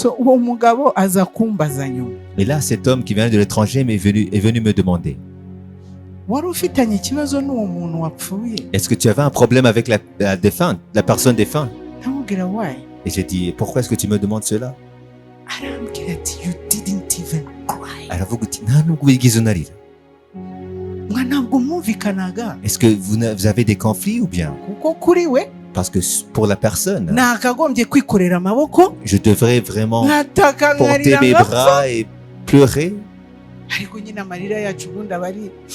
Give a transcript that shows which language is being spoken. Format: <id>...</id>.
<rw>So uwo mugabo aza kumbaza nyuma,</rw> <fr>Et là, cet homme qui vient de l'étranger est venu me demander,</fr> <rw>wari ufitanye ikibazo n'uwo muntu wapfuye?</rw> <fr>est-ce que tu avais un problème avec la défunte, la personne défunte?</fr> <rw>Ndamubwira</rw> <en>why?</en> <fr>Et j'ai dit, pourquoi est-ce que tu me demandes cela?</fr> <rw>arambwira ati</rw> <en>you didn't even cry.</en> <rw>Aravuga ati nta nubwo wigeze unarira. Mwa ntabwo mwumvikanaga?</rw> <fr>Est-ce que vous avez des conflits ou bien?</fr> <rw>Kuko kuri we</rw> <fr>Parce que pour la personne,</fr> <rw>nakagombye kwikorera amaboko,</rw> <fr>je devrais vraiment</fr> <rw>nkataka</rw> <fr>porter</fr> <rw>nkarira</rw> <fr>mes</fr> <rw>ngapfa,</rw> <fr>bras et pleurer.</fr> <rw>ariko nyine amarira yacu ubundi aba ari,</rw>